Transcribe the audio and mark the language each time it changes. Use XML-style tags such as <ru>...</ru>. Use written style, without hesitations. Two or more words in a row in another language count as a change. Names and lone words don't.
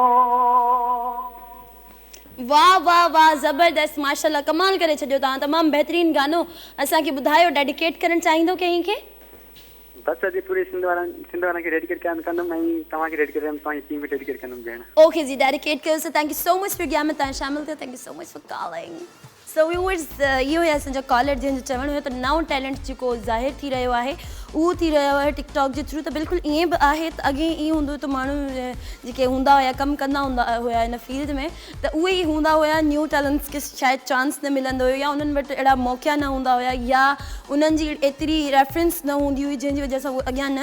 <sd>वाह वाह वाह ज़बरदस्त माशाल्लाह कमाल करे छॾियो तव्हां तमामु बहितरीनु गानो असांखे ॿुधायो डेडिकेट करणु चाहींदो कंहिंखे बस अॼु पूरे सिंध वारनि खे डेडिकेट कंदुमि ऐं तव्हांखे डेडिकेट कंदुमि तव्हांजी टीम खे डेडिकेट कंदुमि भेण</sd> <en>okay ji</en> <sd>डेडिकेट कयोसि</sd> <en>thank you so much</en> <sd>प्रोग्राम में तव्हां शामिल थियो</sd> <en>thank you so much for calling so viewers</en> <sd>इहो हुया असांजा कॉलर जंहिंजो चवणु हुयो त नओं टैलेंट जेको ज़ाहिर थी रहियो आहे उहो थी रहियो आहे टिकटॉक जे थ्रू त बिल्कुलु ईअं बि आहे त अॻे ईअं हूंदो त माण्हू जेके हूंदा हुया कमु कंदा हूंदा हुया हिन फील्ड में त उहे ई हूंदा हुया</sd> <en>new talents</en> <sd>खे शायदि चांस न मिलंदो हुयो या उन्हनि वटि अहिड़ा मौक़ा न हूंदा हुया या उन्हनि जी एतिरी रेफरेंस न हूंदी हुई जंहिंजी वजह सां उहे अॻियां न</sd>